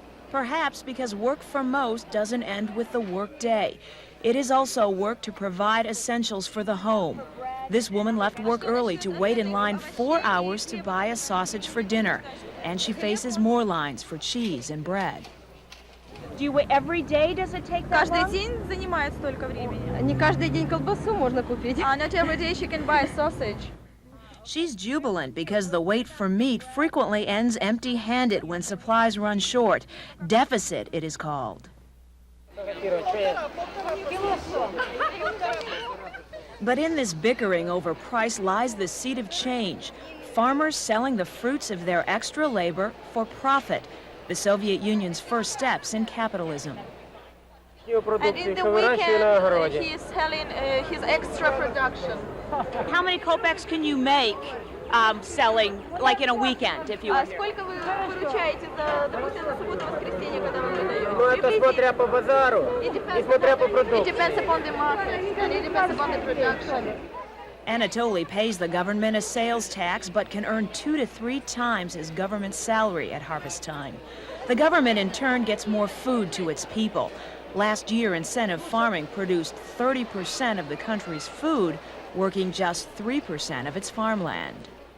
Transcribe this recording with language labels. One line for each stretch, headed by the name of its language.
English: Perhaps because work for most doesn't end with the work day. It is also work to provide essentials for the home. This woman left work early to wait in line 4 hours to buy a sausage for dinner, and she faces more lines for cheese and bread. Do you wait every day? Does it take that long?
Russian: Каждый день занимает столько времени. Не каждый день колбасу можно купить.
English: Not every day she can buy a sausage. She's jubilant because the wait for meat frequently ends empty-handed when supplies run short. Deficit, it is called. But in this bickering over price lies the seed of change. Farmers selling the fruits of their extra labor for profit, the Soviet Union's first steps in capitalism. And in the weekend, he is selling his extra production. How many kopecks can you make selling, like in a weekend, if you will?
Russian: Сколько вы получаете, допустим, на субботу-воскресенье, когда вы продаете? Ну, это смотря по базару и смотря по продукту.
English: It depends upon the market, and it depends upon the production. Anatoly pays the government a sales tax, but can earn 2 to 3 times his government salary at harvest time. The government, in turn, gets more food to its people. Last year, incentive farming produced 30% of the country's food, working just 3% of its farmland.